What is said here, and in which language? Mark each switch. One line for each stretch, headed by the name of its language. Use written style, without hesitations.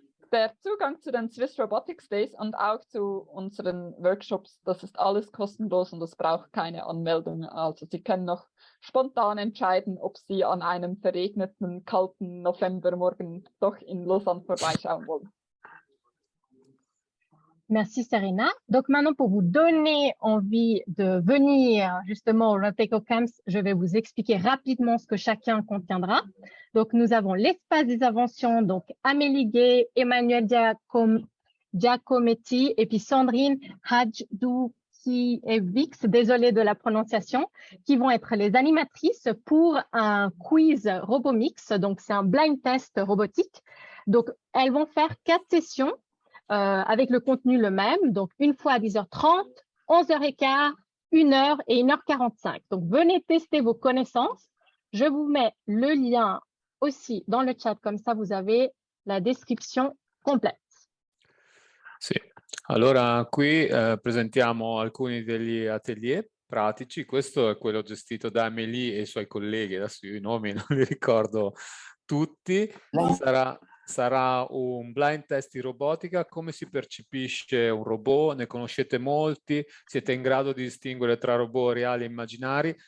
German: Der Zugang zu den Swiss Robotics Days und auch zu unseren Workshops, das ist alles kostenlos und es braucht keine Anmeldung. Also Sie können noch spontan entscheiden, ob Sie an einem verregneten, kalten Novembermorgen doch in Lausanne vorbeischauen wollen.
French: Merci Serena. Donc maintenant, pour vous donner envie de venir justement au Roteco Camps, je vais vous expliquer rapidement ce que chacun contiendra. Donc nous avons l'espace des inventions, donc Amélie Gay, Emmanuel Giacometti et puis Sandrine Hajdoukiewicz, désolée de la prononciation, qui vont être les animatrices pour un quiz RoboMix. Donc c'est un blind test robotique. Donc elles vont faire 4 sessions. Avec le contenu le même, donc une fois à 10h30, 11h15, 1h et 1h45. Donc, venez tester vos connaissances. Je vous mets le lien aussi dans le chat, comme ça vous avez la description complète.
Italian: Sì, allora qui presentiamo alcuni degli atelier pratici. Questo è quello gestito da Amélie e i suoi colleghi, adesso io i nomi non li ricordo tutti. Sarà un blind test di robotica, come si percepisce un robot, ne conoscete molti, siete in grado di distinguere tra robot reali e immaginari.